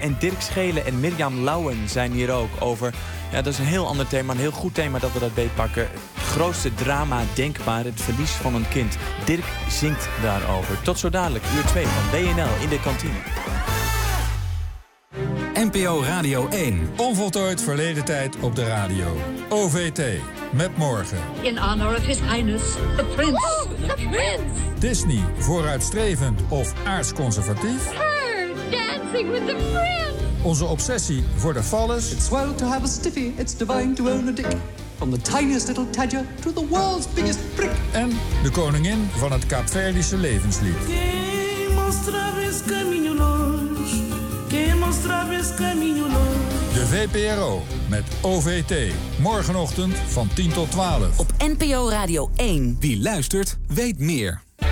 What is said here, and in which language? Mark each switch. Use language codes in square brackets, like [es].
[nl] En Dirk Schelen en Mirjam Lauwen zijn hier ook over, dat is een heel ander thema, een heel goed thema dat we dat beetpakken. Het grootste drama denkbaar, het verlies van een kind. Dirk zingt daarover. Tot zo dadelijk, uur 2 van WNL in de kantine. NPO Radio 1. Onvoltooid verleden tijd op de radio. OVT, met morgen. [en] In honor of his highness, the prince. Oh, the prince! [nl] Disney, vooruitstrevend of aardsconservatief. [en] Her, dancing with the prince! [nl] Onze obsessie voor de phallus. [en] It's well to have a stiffy, it's divine to own a dick. From the tiniest little tadger to the world's biggest prick. [nl] En de koningin van het Kaapverdische levenslied. De VPRO met OVT. Morgenochtend van 10 tot 12. Op NPO Radio 1. Wie luistert, weet meer.